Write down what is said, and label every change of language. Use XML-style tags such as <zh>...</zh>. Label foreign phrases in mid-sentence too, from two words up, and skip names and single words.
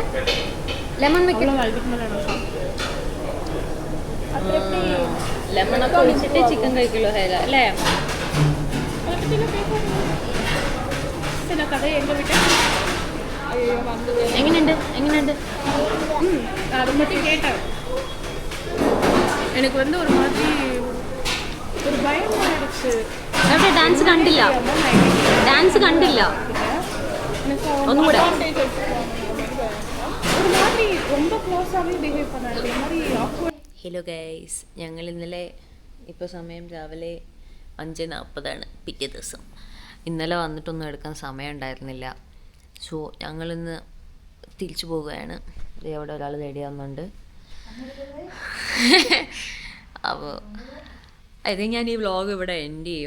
<ml>ലെമൺ വെക്കി. ലെമൺ ഒക്കെ ഒഴിച്ചിട്ട് ചിക്കൻ കഴിക്കുള്ളൂ ഹൈര അല്ലേ? എങ്ങനെയുണ്ട്? എങ്ങനെയുണ്ട്?</ml> <ta>எனக்கு வந்து ஒரு மாதிரி ஒரு பயமா ஆயிடுச்சு.</ta> <ml>അവിടെ ഡാൻസ് കണ്ടില്ല, ഡാൻസ് കണ്ടില്ല. ഒന്നുകൂടെ.</ml> <ta>ஒரு மாதிரி ரொம்ப க்ளோஸாவே பிஹேவ் பண்ணாரு. இந்த மாதிரி awkward.</ta> <en>hello guys,</en> <ml>ഞങ്ങൾ ഇന്നലെ ഇപ്പോൾ സമയം രാവിലെ 5:40 പിറ്റേ ദിവസം. ഇന്നലെ വന്നിട്ടൊന്നും എടുക്കാൻ സമയം ഉണ്ടായിരുന്നില്ല. സോ ഞങ്ങളിന്ന് തിരിച്ചു പോവുകയാണ്. അവിടെ ഒരാൾ റെഡി ആവുന്നുണ്ട്. അപ്പോൾ ഇത് ഞാൻ ഈ വ്ളോഗ് ഇവിടെ എൻഡ് ചെയ്യും.</ml>